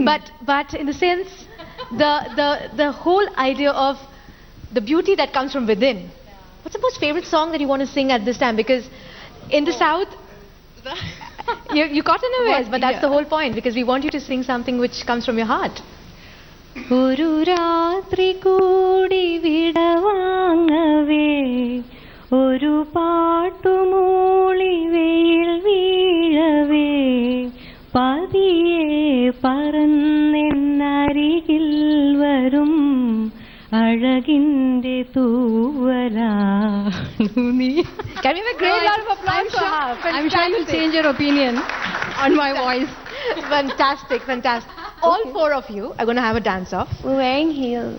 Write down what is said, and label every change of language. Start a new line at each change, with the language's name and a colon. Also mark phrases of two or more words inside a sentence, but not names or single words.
English: But in the sense, the whole idea of the beauty that comes from within. What's the most favorite song that you want to sing at this time? Because in the South, you caught unawares, but that's the whole point. Because we want you to sing something which comes from your heart.
Malayalam: ഒരു രാത്രി കൂടി വിടവാങ്ങവേ, ഒരു പാട്ടു മൂളി വെയിൽ വീഴവേ. പടിയേ പറന്നെന്നരികിൽ വരും അഴകിന്റെ തൂവലാണു.
English: Can we have a great round of applause for her? I'm sure you'll change your opinion on my voice. Fantastic, fantastic. All four of you are going to have a dance-off. We're wearing heels.